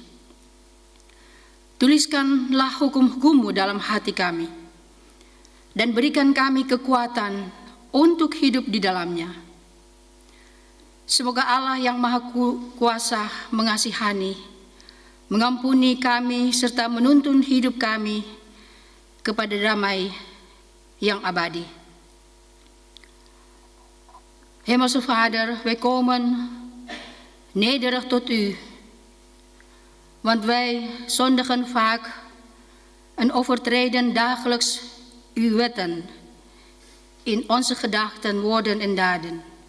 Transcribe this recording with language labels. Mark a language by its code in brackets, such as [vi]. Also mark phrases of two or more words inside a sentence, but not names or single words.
[id] Tuliskanlah hukum-hukum-Mu dalam hati kami dan berikan kami kekuatan untuk hidup di dalamnya. Semoga Allah yang Maha Kuasa mengasihani, mengampuni kami, serta menuntun hidup kami kepada damai yang abadi. [nl] Hemelse Vader, wij komen nederig tot U, want wij zondigen vaak en overtreden dagelijks Uw wetten in onze gedachten, woorden en daden.